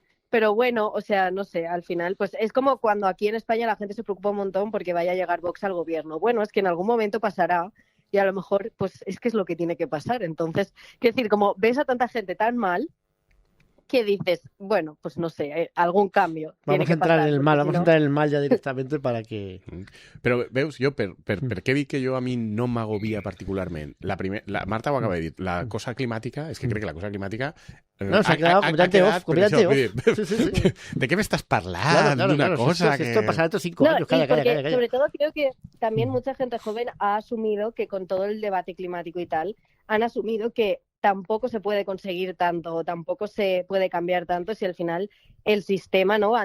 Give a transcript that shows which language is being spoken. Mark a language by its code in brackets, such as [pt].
[es] Pero bueno, o sea, no sé, al final, pues es como cuando aquí en España la gente se preocupa un montón porque vaya a llegar Vox al gobierno. Bueno, es que en algún momento pasará y a lo mejor, pues es que es lo que tiene que pasar. Entonces, quiero decir, como ves a tanta gente tan mal, que dices, bueno, pues no sé, algun cambio. Vamos a entrar en el mal, vamos a entrar en el mal ya directamente para que... [ca] Però veus, jo per què dic que jo a mi no m'agobia particularment? La Marta ho acaba de dir, la cosa climàtica, és que crec que la cosa climàtica... No, s'ha quedat completamente off. Sí. [es] ¿De qué me estás parlando? Claro, cosa que... que... Esto pasará estos 5 años, calla. Sobre todo creo que también mucha gente joven ha asumido que con todo el debate climático y tal, han asumido que tampoco se puede conseguir tanto, tampoco se puede cambiar tanto si al final el sistema, ¿no?